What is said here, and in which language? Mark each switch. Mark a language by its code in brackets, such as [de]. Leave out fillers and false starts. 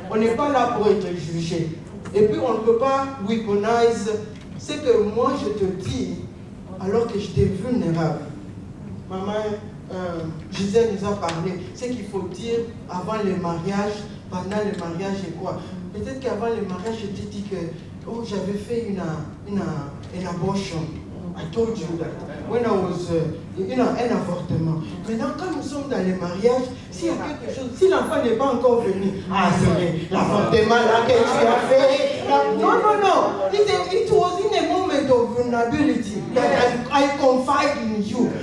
[fr] On n'est pas là pour être jugé. Et puis, on ne peut pas weaponize ce que moi je te dis alors que j'étais vulnérable. Maman, Gisèle nous a parlé. Ce qu'il faut dire avant le mariage, pendant le mariage et quoi. Peut-être qu'avant le mariage, je t'ai dit que j'avais fait une abortion. [en] I told you that when I was, [fr] un avortement. Maintenant, quand nous sommes dans le mariage, s'il y a quelque chose, si l'enfant n'est pas encore venu, c'est l'avortement là que tu as fait. Non. [en] It was in a moment of vulnerability that I confide in you.